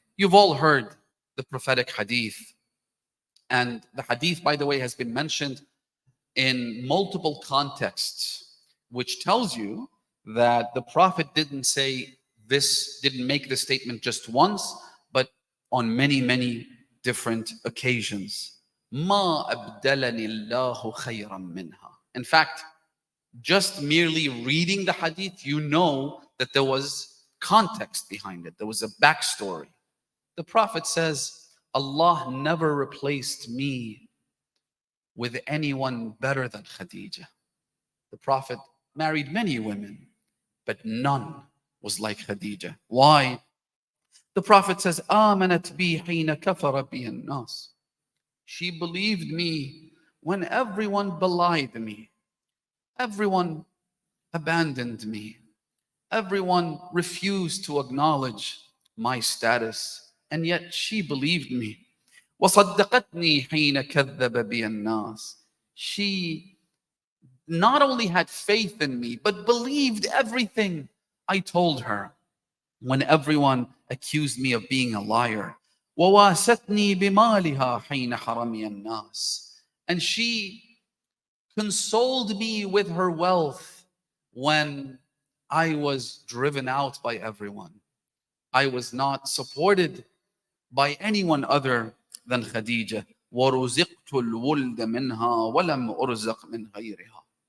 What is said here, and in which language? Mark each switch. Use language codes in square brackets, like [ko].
[en] You've all heard the prophetic hadith. And the hadith, by the way, has been mentioned in multiple contexts, which tells you that the Prophet didn't say this, didn't make the statement just once, but on many, many different occasions. [ar] ما أبدلني الله خيرا منها. [en] In fact, just merely reading the hadith, you know that there was context behind it. There was a backstory. The Prophet says, Allah never replaced me with anyone better than Khadija. The Prophet married many women, but none was like Khadija. Why? The Prophet says, [ar] آمنت بي حين كفر بي الناس. [en] She believed me when everyone belied me. Everyone abandoned me. Everyone refused to acknowledge my status. And yet she believed me. [ar] وصدقتني حين كذب بي الناس. [en] She not only had faith in me, but believed everything I told her when everyone accused me of being a liar. [ar] وواستني بمالها حين حرمي الناس. [en] And she consoled me with her wealth when I was driven out by everyone. I was not supported by anyone other than Khadija. [ar] وَرُزِقْتُ الْوُلْدَ مِنْهَا وَلَمْ أُرْزَقْ مِنْ غَيْرِهَا.